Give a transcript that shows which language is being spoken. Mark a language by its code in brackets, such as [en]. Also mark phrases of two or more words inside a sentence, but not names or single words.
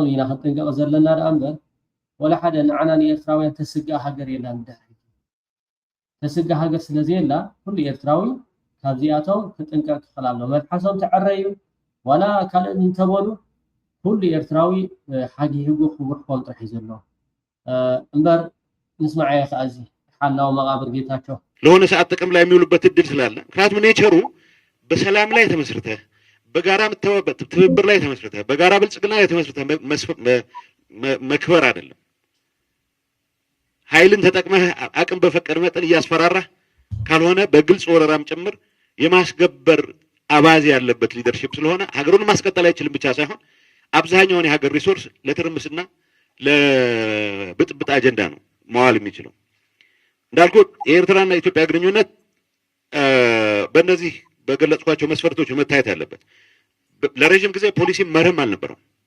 [ti] ኢና ክንጥንቀቕ ዘለና ዳ እምበር ወላ ሓደ ንዓና ንኤርትራውያን ተስጋእ ሃገር የላ ንድሕሪ ተስጋእ ሃገር ስለዘየላ ኩሉ ኤርትራዊ ካብዚኣቶም ክጥንቀቕ ክኽእል ኣሎ መብሓሶም ተዕረዩ ዋላ ካልእ እንተበሉ ኩሉ ኤርትራዊ ሓጊሂጉ ክቡር ክኾን ጥራሕ እዩ ዘሎ እምበር ንስማዓየ ከዓ እዚ ሓላዊ መቃብር ጌታቸው [am] ለሆነ ሰዓት ጥቅም ላይ የሚውሉበት እድል ስላለ ምክንያቱም ኔቸሩ በሰላም ላይ ተመስርተ በጋራ ትብብር ላይ ተመስርተ በጋራ ብልጽግና ላይ ተመስርተ መክበር አይደለም ኃይልን ተጠቅመህ አቅም በፈቀደ መጠን እያስፈራራህ ካልሆነ በግልጽ ወረራም ጭምር የማስገበር አባዜ ያለበት ሊደርሺፕ ስለሆነ ሀገሩን ማስቀጠል አይችልም ብቻ ሳይሆን አብዛኛውን የሀገር ሪሶርስ ለትርምስና ለብጥብጥ አጀንዳ ነው መዋል የሚችለው እንዳልኩት የኤርትራና የኢትዮጵያ ግንኙነት በእነዚህ በገለጽኳቸው መስፈርቶች መታየት ያለበት ለረጅም ጊዜ ፖሊሲ መርህም አልነበረው